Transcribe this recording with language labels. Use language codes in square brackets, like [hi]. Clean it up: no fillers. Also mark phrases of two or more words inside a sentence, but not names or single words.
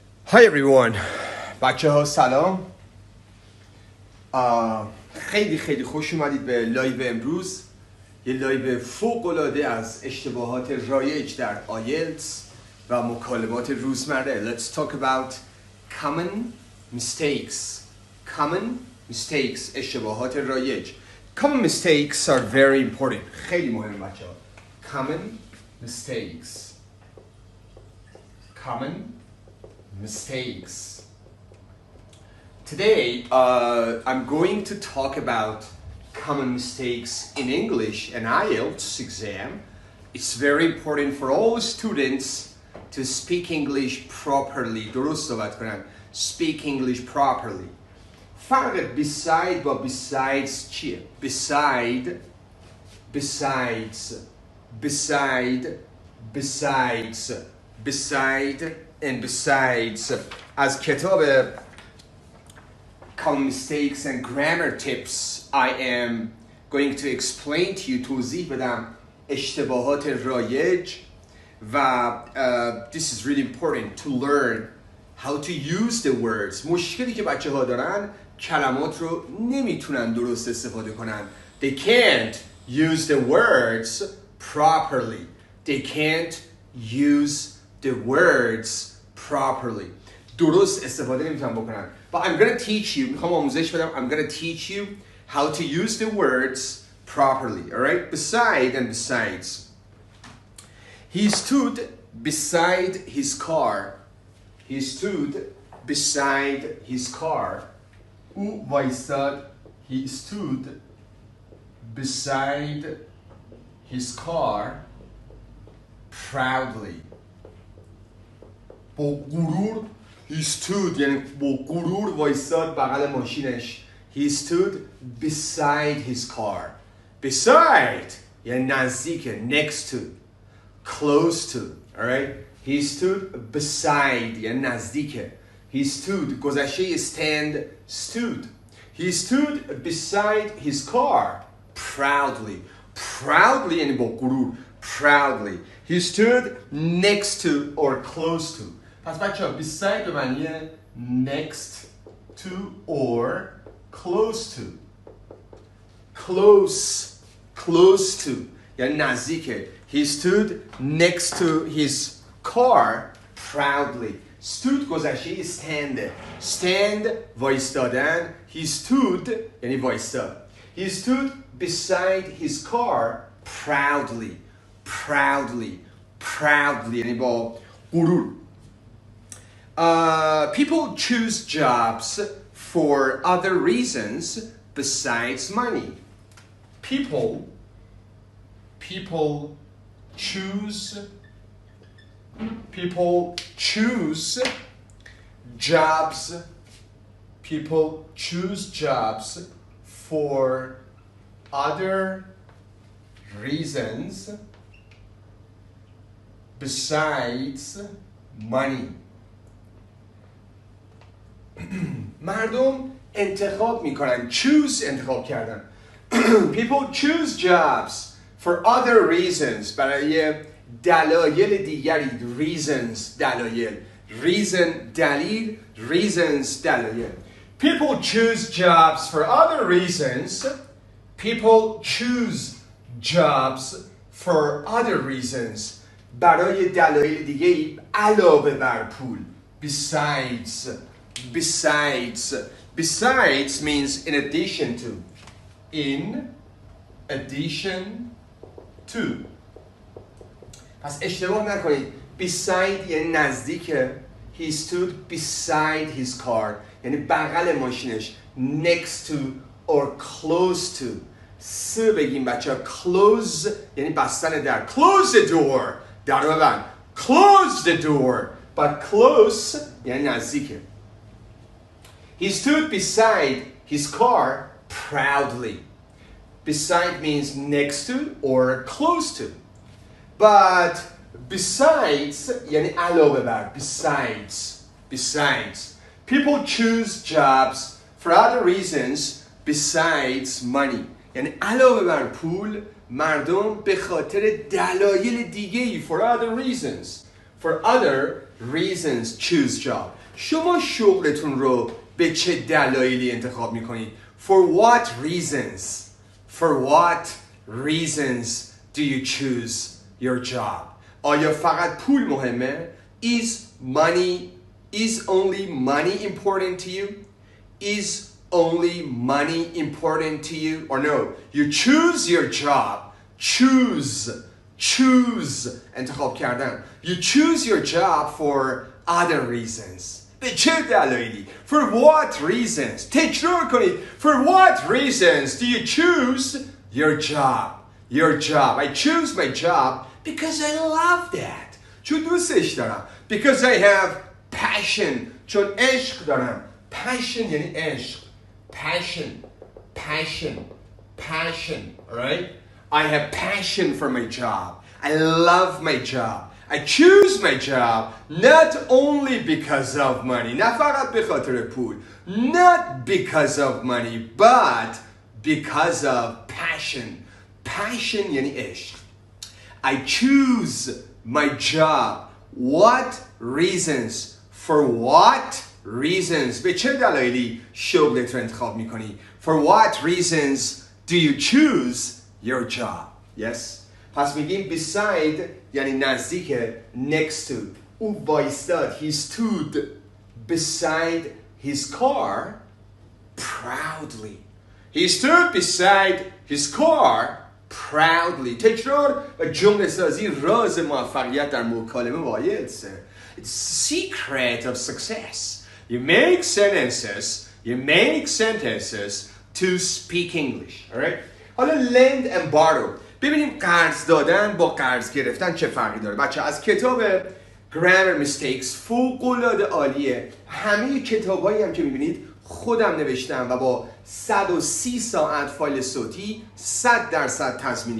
[en] Hi everyone. [fa] بچه ها سلام. خیلی خیلی خوش اومدید به لایو امروز. یه لایو فوق العاده از اشتباهات رایج در آیلتس و مکالمات روزمره. [en] Let's talk about common mistakes. Common mistakes. [fa] اشتباهات رایج. [en] Common mistakes are very important. [fa] خیلی مهم بچه ها. [en] Common mistakes. Common mistakes. Today, I'm going to talk about common mistakes in English and IELTS exam. It's very important for all students to speak English properly. [fa] درست صحبت کنن. [en] Speak English properly. [fa] فرق beside با besides چیه؟ [en] Beside and besides. [fa] از کتاب [en] Common Mistakes and Grammar Tips I am going to explain to you, [fa] توضیح بدم اشتباهات رایج و [en] this is really important to learn how to use the words. [fa] مشکلی که بچه ها دارن کلمات رو نمیتونن درست استفاده کنن. [en] They can't use the words properly. They can't use the words properly. [fa] درست استفاده نمیتونن بکنن. [en] But I'm going to teach you, [fa] میخوام آموزش بدم, [en] I'm going to teach you how to use the words properly, all right? Beside and besides. He stood beside his car. He stood beside his car. [fa] او وایستاد. [en] He stood beside his car proudly. [fa] با غرور [en] He stood [fa] یعنی با غرور وایستاد بغل ماشینش. [en] He stood beside his car. Beside [fa] یعنی نزدیک. [en] Next to. Close to. Alright? He stood beside [fa] یعنی نزدیک. [en] He stood گذشته stand stood. He stood beside his car proudly. [fa] Proudly یعنی با غرور. [en] Proudly. He stood next to or close to. [fa] پس بچه ها [en] beside [fa] به معنی [en] next to or close to. Close to [fa] یعنی نزدیکه. [en] He stood next to his car proudly. Stood گذشته stand. Stand وایستادن. He stood [fa] یعنی وایستاد. [en] He stood beside his car proudly. [fa] Proudly یعنی با غرور. [en] People choose jobs for other reasons besides money. People choose jobs. People choose jobs for other reasons besides money. [fa] مردم انتخاب میکنن. choose انتخاب کردن. [en] People choose jobs for other reasons [fa] برای دلایل دیگری. reasons دلایل. reason دلیل. reasons دلایل. [en] People choose jobs for other reasons. People choose jobs for other reasons [fa] برای دلایل دیگری علاوه بر پول. [en] Besides means in addition to. In addition to. [fa] پس اشتباه نکنید. Beside یعنی نزدیکه. [en] He stood beside his car [fa] یعنی بغل ماشینش. [en] Next to or close to. [fa] بگیم بچه ها. Close یعنی بستن در. [en] Close the door. [fa] در رو ببند. [en] Close the door. But close [fa] یعنی نزدیکه. [en] He stood beside his car proudly. Beside means next to or close to. But besides [fa] یعنی علاوه بر. [en] Besides. People choose jobs for other reasons besides money. [fa] یعنی علاوه بر پول مردم به خاطر دلایل دیگه‌ای [en] for other reasons. For other reasons choose job. [fa] شما شغلتون رو به چه دلایلی انتخاب میکنید؟ [en] For what reasons? For what reasons do you choose your job? [fa] آیا فقط پول مهمه؟ [en] Is only money important to you? Is only money important to you? Or no, you choose your job. Choose انتخاب کردن. You choose your job for other reasons. [fa] به چه دلایلی؟ [en] For what reasons? [fa] تکرار کنید. [en] For what reasons do you choose your job? Your job. I choose my job because I love that. [fa] چون دوستش دارم. [en] Because I have passion. [fa] چون عشق دارم. Passion یعنی عشق. [en] Passion. Alright? I have passion for my job. I love my job. I choose my job not only because of money. [fa] نه فقط به خاطر پول. [en] Not because of money, but because of passion. [fa] Passion یعنی عشق. [en] I choose my job. What reasons? For what reasons? [fa] به چه دلایلی شغلت رو انتخاب میکنی؟ [en] For what reasons do you choose your job? Yes? [fa] پس میگیم beside یعنی نزدیک. [en] next to [fa] او وایستاد. [en] He stood beside his car proudly. He stood beside his car proudly. [fa] تکرار و جمله سازی راز موفقیت در مکالمه واحد. [en] It's the secret of success. You make sentences to speak English. Alright? حالا lend and borrow. [fa] ببینیم قرض دادن با قرض گرفتن چه فرقی داره. بچه از کتاب Grammar Mistakes فوق‌العاده عالیه. همه کتابایی هم که میبینید خودم نوشتم و با 130 ساعت فایل صوتی 100% تضمینی.